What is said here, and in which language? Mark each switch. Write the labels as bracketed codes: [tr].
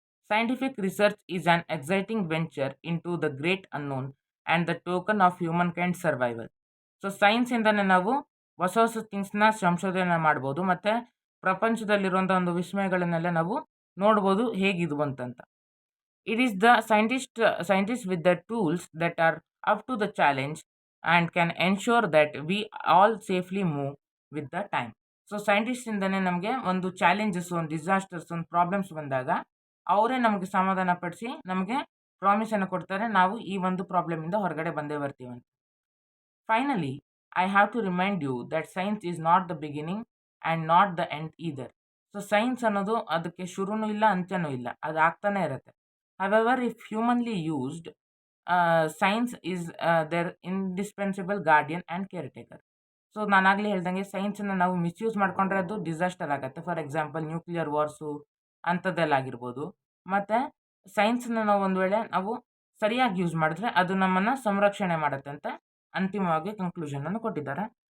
[en] Scientific research is an exciting venture into the great unknown and the token of humankind survival. [kn] So ಸೈನ್ಸಿಂದನೇ ನಾವು ಹೊಸ ಹೊಸ ಥಿಂಗ್ಸ್ನ ಸಂಶೋಧನೆ ಮಾಡ್ಬೋದು ಮತ್ತು ಪ್ರಪಂಚದಲ್ಲಿರುವಂಥ ಒಂದು ವಿಸ್ಮಯಗಳನ್ನೆಲ್ಲ ನಾವು ನೋಡ್ಬೋದು ಹೇಗಿದ್ವು ಅಂತಂತ. [en] It is the scientists with the tools that are up to the challenge and can ensure that we all safely move with the time. [kn] So ಸೈಂಟಿಸ್ಟಿಂದನೇ ನಮಗೆ ಒಂದು ಚಾಲೆಂಜಸ್, ಒಂದು ಡಿಸಾಸ್ಟರ್ಸ್, ಒಂದು ಪ್ರಾಬ್ಲಮ್ಸ್ ಬಂದಾಗ ಅವರೇ ನಮಗೆ ಸಮಾಧಾನ ಪಡಿಸಿ ನಮಗೆ ಪ್ರಾಮಿಸನ್ನು ಕೊಡ್ತಾರೆ, ನಾವು ಈ ಒಂದು ಪ್ರಾಬ್ಲಮಿಂದ ಹೊರಗಡೆ ಬಂದೇ ಬರ್ತೀವಿ ಅಂತ. [en] Finally I have to remind you that science is not the beginning and not the end either. [kn] So science ಅನ್ನೋದು ಅದಕ್ಕೆ ಶುರುನೂ ಇಲ್ಲ, ಅಂತ್ಯನೂ ಇಲ್ಲ, ಅದು ಆಗ್ತಾನೆ ಇರುತ್ತೆ. [en] However, if humanly used, science is their indispensable guardian and caretaker. [kn] So ನಾನಾಗಲೇ ಹೇಳ್ದಂಗೆ ಸೈನ್ಸನ್ನು ನಾವು misuse ಮಾಡಿಕೊಂಡ್ರೆ ಅದು ಡಿಸಾಸ್ಟರ್ ಆಗುತ್ತೆ. ಫಾರ್ ಎಕ್ಸಾಂಪಲ್ ನ್ಯೂಕ್ಲಿಯರ್ ವಾರ್ಸು ಅಂಥದ್ದೆಲ್ಲ ಆಗಿರ್ಬೋದು. ಮತ್ತು ಸೈನ್ಸನ್ನು ನಾವು ಒಂದು ವೇಳೆ ನಾವು ಸರಿಯಾಗಿ ಯೂಸ್ ಮಾಡಿದ್ರೆ ಅದು ನಮ್ಮನ್ನು ಸಂರಕ್ಷಣೆ ಮಾಡುತ್ತೆ ಅಂತ ಅಂತಿಮವಾಗಿ ಕನ್ಕ್ಲೂಷನನ್ನು ಕೊಟ್ಟಿದ್ದಾರೆ.